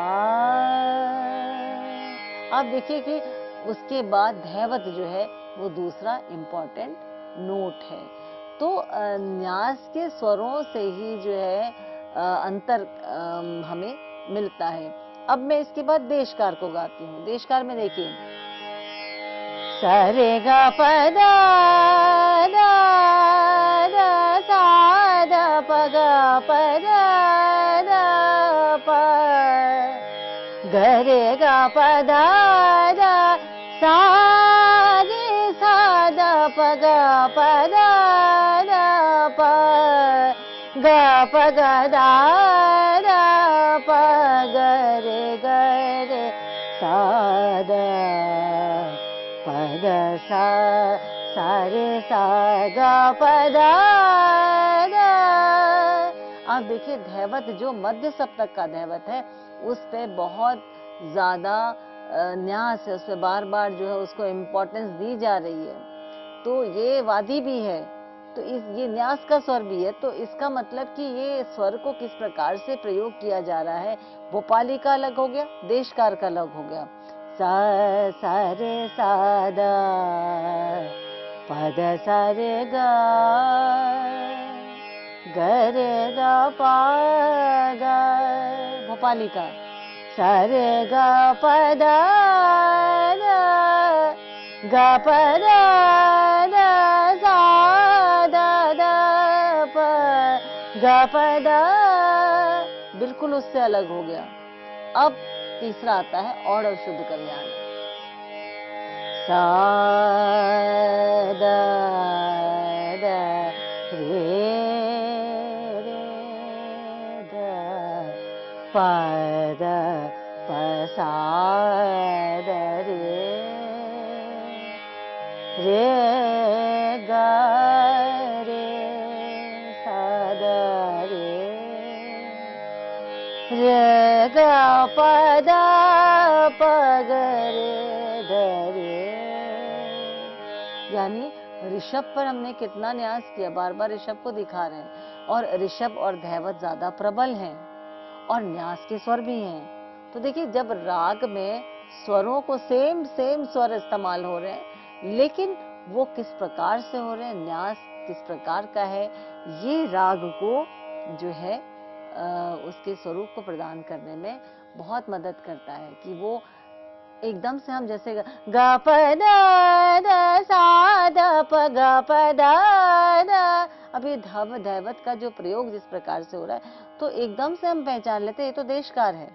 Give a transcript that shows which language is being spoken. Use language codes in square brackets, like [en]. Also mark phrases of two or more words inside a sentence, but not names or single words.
[hi] आप देखिए कि उसके बाद धैवत जो है वो दूसरा [en] important note [hi] है। तो न्यास के स्वरों से ही जो है अंतर हमें मिलता है। अब मैं इसके बाद देशकार को गाती हूँ। देशकार में देखिए, सा रे गा प दा दा दा सा दा प गा प दा दा प, ग रे गा प दा दा सा रे सा दा प गा प दा दा प, ग प ग दा दा प, ग रे सा दा, प द सा रे सा गा प दा दा। आप देखिए धैवत जो मध्य सप्तक का धैवत है उस पे बहुत ज्यादा न्यास है, उस पे बार बार जो है उसको इम्पोर्टेंस दी जा रही है। तो ये वादी भी है, तो ये न्यास का स्वर भी है, तो इसका मतलब कि ये स्वर को किस प्रकार से प्रयोग किया जा रहा है। भोपाली का अलग हो गया, देशकार का अलग हो गया। सा रे सा दा, प ध सा रे गा, ग रे गा पा गा। भोपाली का सा रे गा प दा दा, गा प दा दा सा दा दा प, गा प दा, बिल्कुल उससे अलग हो गया। अब तीसरा आता है औढ़व शुद्ध कल्याण। सा दा दा रे रे दा, प द प सा द रे, रे गा रे सा दा रे, रे गा प दा प ग रे ध यानी ऋषभ पर हमने कितना न्यास किया, बार बार ऋषभ को दिखा रहे हैं, और ऋषभ और धैवत ज्यादा प्रबल हैं और न्यास के स्वर भी हैं। तो देखिए, जब राग में स्वरों को सेम स्वर इस्तेमाल हो रहे हैं, लेकिन वो किस प्रकार से हो रहे हैं, न्यास किस प्रकार का है, ये राग को जो है उसके स्वरूप को प्रदान करने में बहुत मदद करता है कि वो एकदम से हम जैसे ग प द सा द प ग प द, अब ये धव धैवत का जो प्रयोग जिस प्रकार से हो रहा है, तो एकदम से हम पहचान लेते हैं ये तो देशकार है।